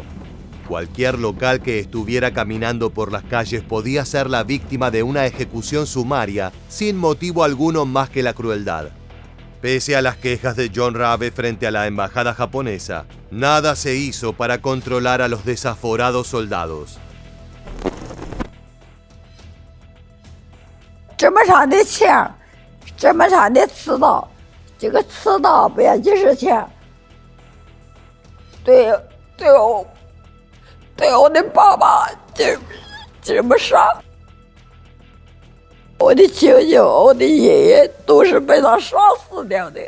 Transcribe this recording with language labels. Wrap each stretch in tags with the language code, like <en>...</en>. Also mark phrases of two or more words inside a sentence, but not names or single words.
<es>Cualquier local que estuviera caminando por las calles podía ser la víctima de una ejecución sumaria sin motivo alguno más que la crueldad. Pese a las quejas de John Rabe frente a la embajada japonesa, nada se hizo para controlar a los desaforados soldados.</es> <zh>这么长的枪，这么长的刺刀，这个刺刀不要几十钱。对我的爸爸这么杀，我的舅舅、我的爷爷都是被他杀死掉的。</zh>